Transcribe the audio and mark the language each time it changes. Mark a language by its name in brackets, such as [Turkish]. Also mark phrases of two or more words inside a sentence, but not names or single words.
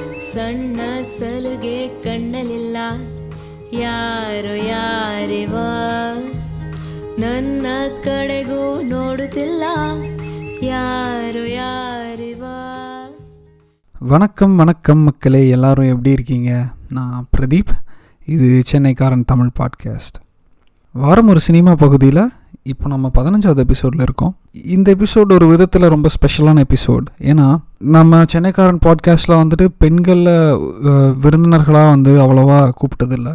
[Kannada] ಸಣ್ಣ ಸಲುಗೆ ಕಣ್ಣಲಿಲ್ಲ ಯಾರೋ ಯಾರಿವ ನನ್ನ ಕಡೆಗೂ ನೋಡುತ್ತಿಲ್ಲ [Tamil] யாரோ யாரிவா. வணக்கம் வணக்கம் மக்களே, எல்லாரும் எப்படி இருக்கீங்க? நான் பிரதீப். இது சென்னைக்காரன் தமிழ் பாட்காஸ்ட். வாரம் ஒரு சினிமா பகுதியில் இப்போ நம்ம 15வது எபிசோடில் இருக்கோம். இந்த எபிசோடு ஒரு விதத்தில் ரொம்ப ஸ்பெஷலான எபிசோட். ஏன்னா நம்ம சென்னைக்காரன் பாட்காஸ்ட்டில் வந்துட்டு பெண்களில் விருந்தினர்களாக அவ்வளோவா கூப்பிட்டதில்லை.